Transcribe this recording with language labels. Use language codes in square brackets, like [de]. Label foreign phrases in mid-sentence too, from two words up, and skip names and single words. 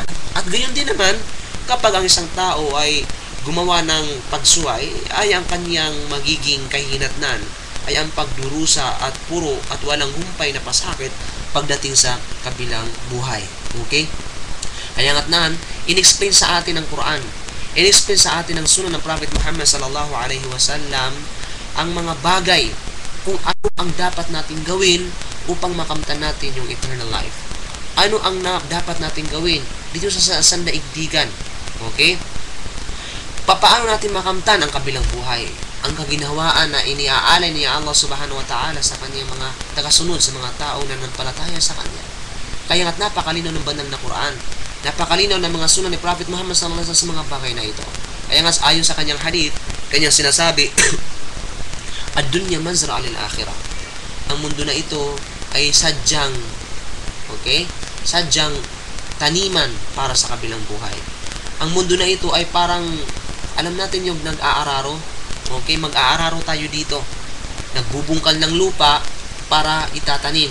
[tl] At gayon din naman, kapag ang isang tao ay gumawa ng pagsuway, ay ang kanyang magiging kahinatnan ay ang pagdurusa at puro at walang humpay na pasakit pagdating sa kabilang buhay. Okay? Kaya nga't nan, in-explain sa atin ng Quran, in-explain sa atin ng sunnah ng Prophet Muhammad [ar] صلى الله عليه وسلم [tl] ang mga bagay kung ano ang dapat nating gawin upang makamtan natin yung [en] eternal life. [tl] Ano ang dapat nating gawin dito sa sandaigdigan. Okay? Paano natin makamtan ang kabilang buhay? Ang kaginhawaan na iniaalay niya Allah [ar] سبحانه وتعالى [tl] sa kanyang mga tagasunod, sa mga tao na nananampalataya sa kanya. Kaya nga't napakalinaw ng banal na Quran, napakalinaw ng mga sunnah ni Prophet Muhammad [ar] صلى الله عليه وسلم [tl] sa mga bagay na ito. Kaya nga ayon sa kanyang hadith, kanyang sinasabi, [ar] الدنيا مزرعة للآخرة. [tl] Ang mundo na ito ay sadyang, okay? Sadyang taniman para sa kabilang buhay. Ang mundo na ito ay parang, alam natin yung nag-aararo, okay? Mag-aararo tayo dito. Nagbubungkal ng lupa para itatanim.